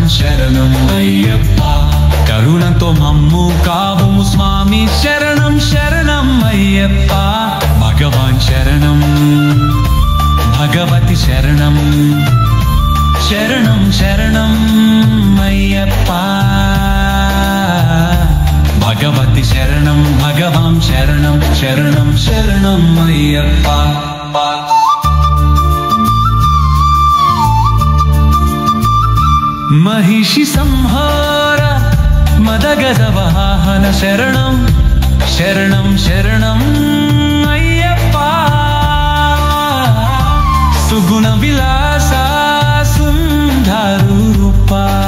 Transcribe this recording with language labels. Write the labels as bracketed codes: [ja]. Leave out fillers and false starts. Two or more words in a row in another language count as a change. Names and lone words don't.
[te] శరణం అయ్యప్ప కరుణతో మమ్ము కావుము స్వామి శరణం శరణం అయ్యప్ప భగవాన్ శరణం భగవతి శరణం శరణం శరణం అయ్యప్ప భగవతి శరణం భగవాన్ శరణం శరణం శరణం అయ్యప్ప [sa] महिषि संहार मदगज वाहन शरणं शरणं शरणं अय्यप्पा सुगुण विलासा सुंदर रूपा